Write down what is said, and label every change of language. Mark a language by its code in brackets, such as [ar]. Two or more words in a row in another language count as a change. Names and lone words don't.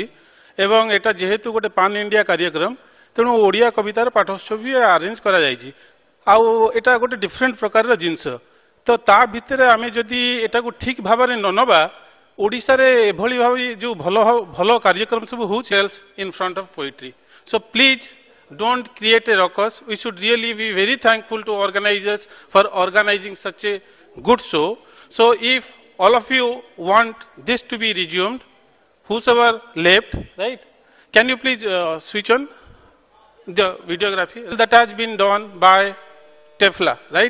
[or] ଏବଂ ଏଟା ଯେହେତୁ ଗୋଟେ [en] pan India [or] କାର୍ଯ୍ୟକ୍ରମ, ତେଣୁ ଓଡ଼ିଆ କବିତାର ପାଠୋତ୍ସବ ବି ଆରେଞ୍ଜ କରାଯାଇଛି। ଆଉ ଏଟା ଗୋଟେ ଡିଫରେଣ୍ଟ ପ୍ରକାରର ଜିନିଷ। ତ ତା ଭିତରେ ଆମେ ଯଦି ଏଟାକୁ ଠିକ୍ ଭାବରେ ନ ନେବା, ଓଡ଼ିଶାରେ ଏଭଳି ଭାବେ ଯେଉଁ ଭଲ ଭଲ କାର୍ଯ୍ୟକ୍ରମ ସବୁ ହେଉଛି [en] in front of poetry. so please don't create a ruckus. We should really be very thankful to organizers for organizing such a good show. So if all of you want this to be resumed, whosoever left, right, can you please switch on the videography that has been done by TEFLA, right?